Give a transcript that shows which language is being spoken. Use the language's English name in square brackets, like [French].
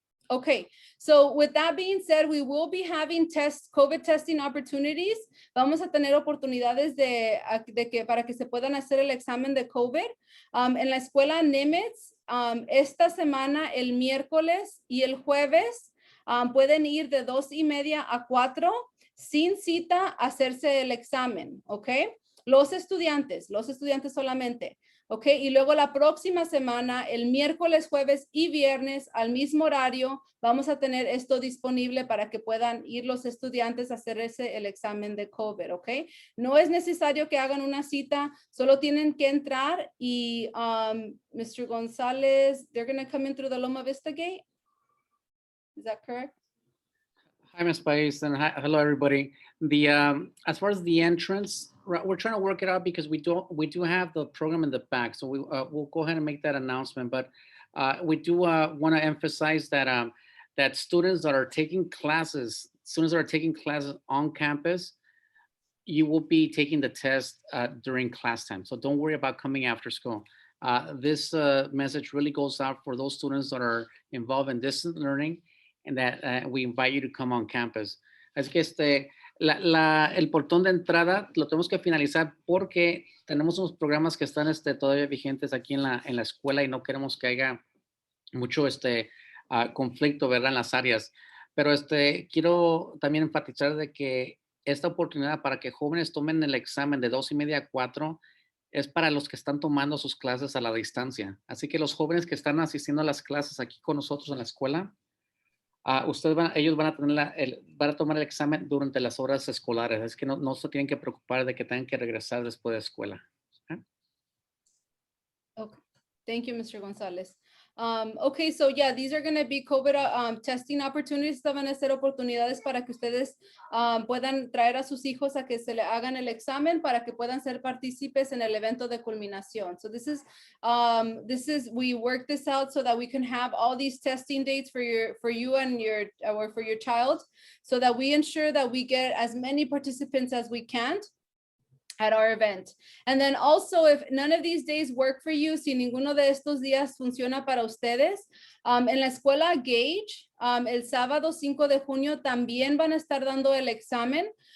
[English] Okay, so with that being said, we will be having COVID testing opportunities. [Spanish] Vamos a tener oportunidades para que se puedan hacer el examen de COVID. En la escuela Nimitz, esta semana, el miércoles y el jueves, pueden ir de 2:30 a 4 sin cita a hacerse el examen, ¿ok? Los estudiantes solamente, ¿ok? Y luego la próxima semana, el miércoles, jueves y viernes al mismo horario, vamos a tener esto disponible para que puedan ir los estudiantes a hacerse el examen de COVID, ¿ok? No es necesario que hagan una cita, solo tienen que entrar y Mr. [English] Gonzalez, they're going to come in through the Loma Vista gate. Is that correct? Hi, Ms. Pais, and hello, everybody. As far as the entrance, we're trying to work it out because we do have the program in the back, so we'll go ahead and make that announcement. But we do want to emphasize that that students that are taking classes on campus, you will be taking the test during class time. So don't worry about coming after school. This message really goes out for those students that are involved in distance learning, and that we invite you to come on campus. [Spanish] Así que el portón de entrada lo tenemos que finalizar porque tenemos unos programas que están todavía vigentes aquí en la escuela y no queremos que haya mucho conflicto, ¿verdad? En las áreas. Pero quiero también enfatizar de que esta oportunidad para que jóvenes tomen el examen de 2:30 a 4 es para los que están tomando sus clases a la distancia. Así que los jóvenes que están asistiendo a las clases aquí con nosotros en la escuela, ellos van a tomar el examen durante las horas escolares. Es que no se tienen que preocupar de que tengan que regresar después de escuela. [English] Okay, thank you, Mr. Gonzalez. Okay, so yeah, these are going to be COVID testing opportunities. [Spanish] Estas van a ser oportunidades para que ustedes puedan traer a sus hijos a que se le hagan el examen para que puedan ser partícipes en el evento de culminación. [English] So this is we work this out so that we can have all these testing dates for you and for your child, so that we ensure that we get as many participants as we can at our event. And then also, if none of these days work for you, [Spanish] si ninguno de estos días funciona para ustedes, en la escuela Gage, el sábado 5 de junio también van a estar dando el examen.